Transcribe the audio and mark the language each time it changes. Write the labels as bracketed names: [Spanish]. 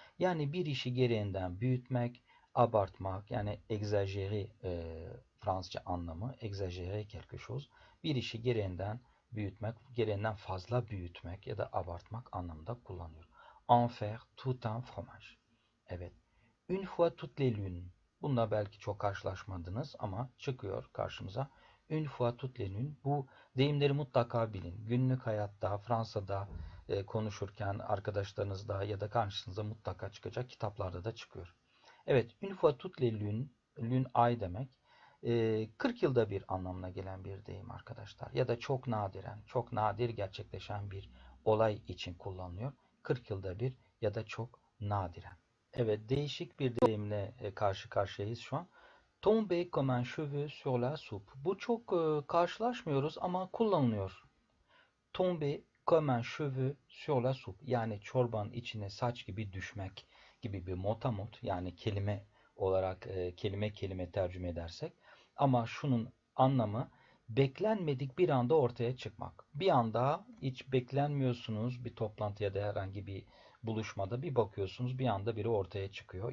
[Turkish] Yani bir işi gereğinden büyütmek, abartmak, yani exagérer Fransızca anlamı, [French] exagérer quelque chose. [Turkish] Bir işi gereğinden büyütmek, gereğinden fazla büyütmek ya da abartmak anlamında kullanıyor. [French] En faire tout un fromage. Evet. Une fois toutes les lunes. [Turkish] Bununla belki çok karşılaşmadınız ama çıkıyor karşımıza. [French] Une fois toutes les lunes. [Turkish] Bu deyimleri mutlaka bilin. Günlük hayatta, Fransa'da konuşurken arkadaşlarınızla ya da karşınıza mutlaka çıkacak. Kitaplarda da çıkıyor. Evet, [French] une fois toutes les lunes, [Turkish] lune ay demek. 40 yılda bir anlamına gelen bir deyim arkadaşlar. Ya da çok nadiren, çok nadir gerçekleşen bir olay için kullanılıyor. 40 yılda bir ya da çok nadiren. Evet, değişik bir deyimle karşı karşıyayız şu an. [French] Tomber comme un cheveu sur la soupe. [Turkish] Bu çok karşılaşmıyoruz ama kullanılıyor. [French] Tomber comme un cheveu sur la soupe. [Turkish] Yani çorbanın içine saç gibi düşmek gibi bir motamot, yani kelime olarak kelime kelime tercüme edersek. Ama şunun anlamı beklenmedik bir anda ortaya çıkmak. Bir anda hiç beklenmiyorsunuz, bir toplantı ya da herhangi bir buluşmada bir bakıyorsunuz bir anda biri ortaya çıkıyor.